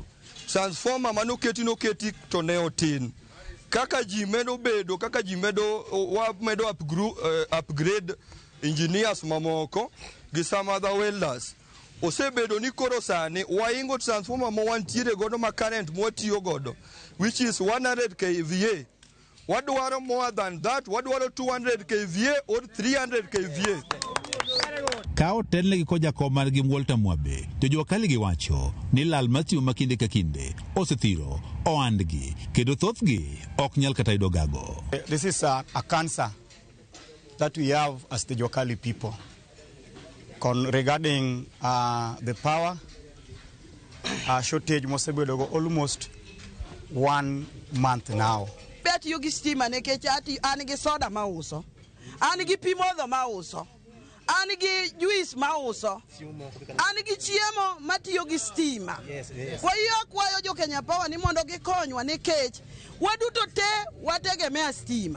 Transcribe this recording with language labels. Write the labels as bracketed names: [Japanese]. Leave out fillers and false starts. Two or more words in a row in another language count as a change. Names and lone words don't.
[Luo (Kenya and Tanzania)] Transformer manoketi to ne otin. Kaka ji medo bedo, kaka ji medo [English] upgrade engineers [Luo (Kenya and Tanzania)] mamoko gi [English] some other welders. [Luo (Kenya and Tanzania)] Osebedo ni koro sani waingo transformer mo wantiere godo ma current mo tiyo godo, [English] which is 100 kVA. Wadwaro more than that, wadwaro 200 kVA or 300 kVA. [Luo (Kenya and Tanzania)] Ka otelnegi ko jakom margi Walter Mwabe, to Juakali giwacho ni lal matio makinde ka kinde osethiro oandgi kendo thothgi ok nyal kata yudo gago. [English] This is a cancer that we have as the Juakali people regarding the power shortage [Luo (Kenya and Tanzania)] mosebedo go [English] almost 1 month now. [Luo (Kenya and Tanzania)] Bet yogi stima nekech an gi soda mauso, an gi pi modho mauso, an gi juice mauso, an gi chiemo matiyo gi stima. Kwayo jo Kenya Power ni mondo gikonywa nikech waduto te wategemea stima.